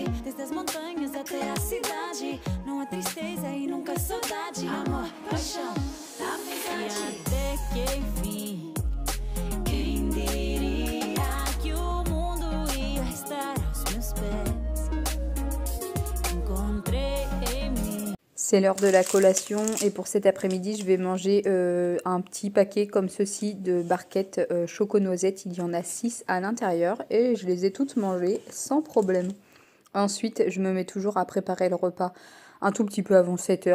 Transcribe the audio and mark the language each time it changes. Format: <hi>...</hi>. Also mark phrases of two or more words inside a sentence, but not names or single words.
<pt>Desde as montanhas até a cidade. Não há tristeza e nunca saudade. Amor, paixão, amizade. E até que enfim, quem diria que o mundo ia estar aos meus pés. Encontrei em mim.</pt> <fr>C'est l'heure de la collation et pour cet après-midi, je vais manger un petit paquet comme ceci de barquettes choco-noisette. Il y en a 6 à l'intérieur et je les ai toutes mangées sans problème. Ensuite, je me mets toujours à préparer le repas un tout petit peu avant 7 h.</fr>